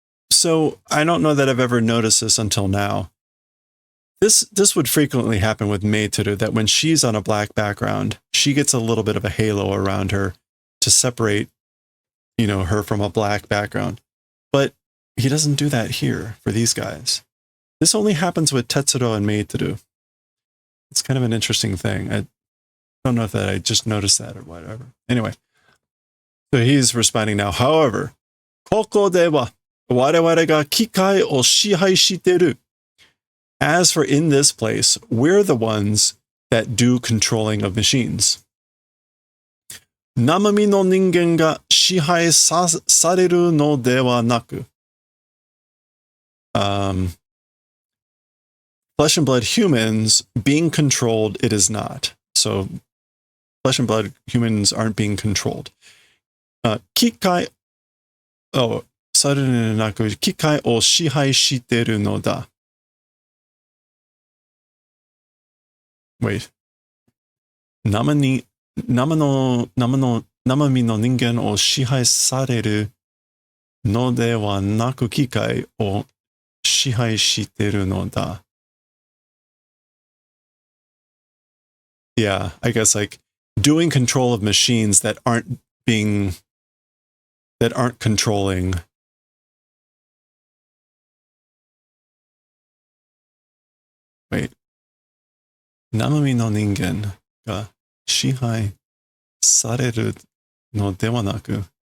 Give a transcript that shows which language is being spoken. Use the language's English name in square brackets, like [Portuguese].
[English] So, I don't know that I've ever noticed this until now. This would frequently happen with Meiteru, that when she's on a black background, she gets a little bit of a halo around her to separate, her from a black background. But he doesn't do that here for these guys. This only happens with Tetsuro and Meiteru. It's kind of an interesting thing. I don't know if I just noticed that or whatever. Anyway, so he's responding now. [Japanese] However, ここでは我々が機械を支配している. [English] As for in this place, we're the ones that do controlling of machines. [Japanese] 生身の人間が支配されるのではなく、 [English] flesh and blood humans being controlled, it is not. So flesh and blood humans aren't being controlled. [Japanese] 機械されるのではなく、機械を支配しているのだ. [English] Wait. [Japanese] 生身の人間を支配されるのではなく、機械を支配しているのだ. [English] Yeah, I guess like doing control of machines that aren't controlling [Japanese] Wait. Namami no ningen ga shihai sareru no dewa naku.